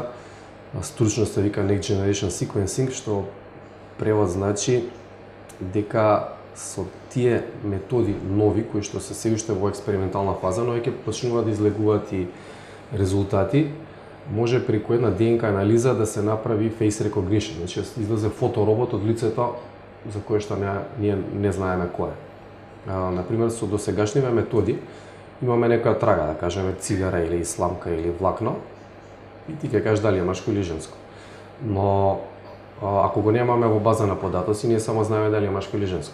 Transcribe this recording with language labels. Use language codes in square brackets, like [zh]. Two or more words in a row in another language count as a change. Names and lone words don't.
[mk] Стручно се вика [en] Next Generation Sequencing, [mk] што превод значи дека со тие методи нови, кои што се се уште во експериментална фаза, но веќе почнуваат да излегуваат и резултати, може преку една ДНК анализа да се направи [en] face recognition, [mk] значи излезе фоторобот од лицето за кое што ние не знаеме кој е. Например, со досегашниве методи имаме некоја трага, да кажеме цигара или сламка или влакно, и ти ќе кажеш дали е машко или женско. Но ако го немаме во база на податоци, ние само знаеме дали е машко или женско.